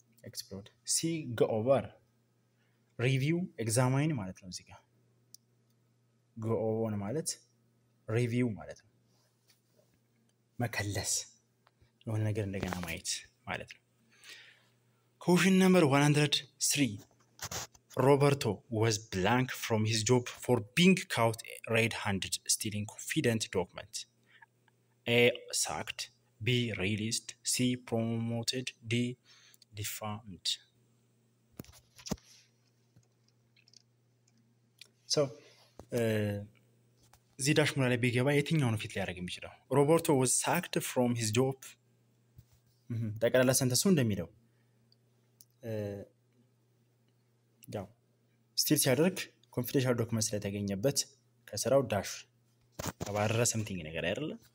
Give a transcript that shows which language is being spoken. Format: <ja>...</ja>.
<am>ኤክስፕሎድ። ሲ ጎ ኦቨር ሪቪው ኤግዛማይን ማለት ነው። እዚህ ጋር ጎ ኦን ማለት ሪቪው ማለት ነው፣ መከለስ፣ የሆነ ነገር እንደገና ማየት ማለት ነው።</am> <en>Question number 103. Roberto was blank from his job for being caught red-handed stealing confident document. A sacked, B released, C promoted, D defamed.</en> <am>So እዚህ ዳሽሙላ ላይ ቢገባ የትኛው ነው ፊት ሊያደርግ የሚችለው? ሮበርቶ</am> <en>was sacked from his job።</en> <am>ጠቅላላ ሰንተሱ እንደሚለው ያው ስቲል ሲያደርግ ኮንፊደንሻል ዶክመንት ስለተገኘበት ከስራው ዳሽ ተባረረ ሰምቲንግ ነገር አይደለ?</am>